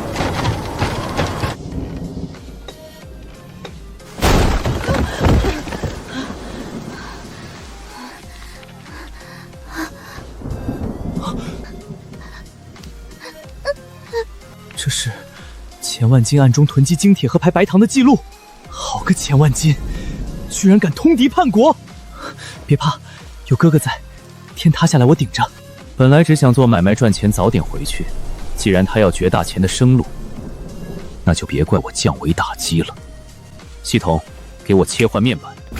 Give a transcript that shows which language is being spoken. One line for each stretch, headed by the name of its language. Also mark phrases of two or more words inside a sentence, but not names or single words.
Chinese: 这是钱万金暗中囤积精铁和排白糖的记錄。好個錢萬金，居然敢通敵叛國！別怕，有哥哥在，天塌下來我頂着。本來只想做買賣賺錢，早點回去。既然他要絕大錢的生路，那就別怪我降維打擊了。系統，給我切換面板。